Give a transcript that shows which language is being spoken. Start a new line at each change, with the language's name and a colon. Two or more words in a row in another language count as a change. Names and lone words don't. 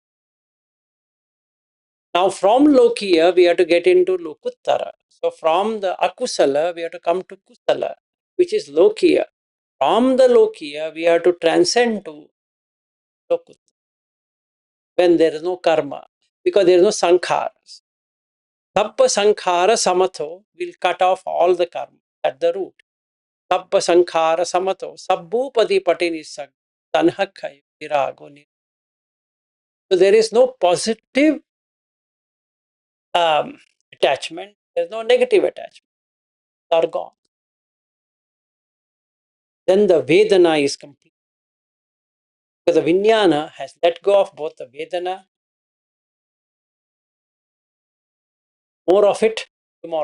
English: Now from lokiya, we have to get into lokuttara. So from the akusala, we have to come to kusala, which is lokiya. From the lokiya, we have to transcend to lokuttara. When there is no karma, because there is no sankharas.
Pali: Sabba sankhara samatho
English: will cut off all the karma at the root.
Pali: Sabba sankhara samato, sabbupadi patinisag, tanhakhay virago.
English: So there is no positive attachment, there is no negative attachment. They are gone. Then the Vedana is complete. Because the Vijnana has let go of both the Vedana more of it tomorrow.